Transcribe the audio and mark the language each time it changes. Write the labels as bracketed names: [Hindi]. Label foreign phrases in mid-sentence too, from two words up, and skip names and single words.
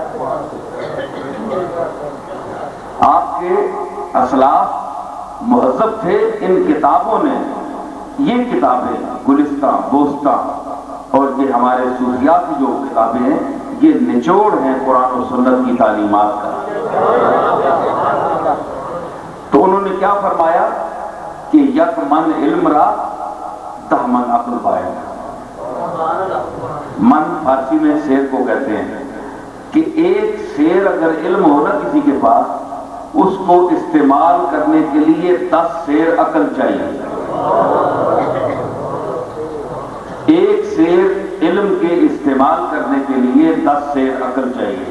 [Urdu] آپ کے اسلاف مہذب تھے، ان کتابوں نے، یہ کتابیں گلستہ، بوستہ اور یہ ہمارے صوفیات کی جو کتابیں ہیں، یہ نچوڑ ہیں قرآن و سنت کی تعلیمات کا۔ تو انہوں نے کیا فرمایا کہ [Persian] یک من علم را 10 من عقل باید۔ [Urdu] من فارسی میں شیر کو کہتے ہیں کہ ایک شیر اگر علم ہو نا کسی کے پاس، اس کو استعمال کرنے کے لیے 10 شیر عقل چاہیے۔ ایک شیر علم کے استعمال کرنے کے لیے 10 شیر عقل چاہیے۔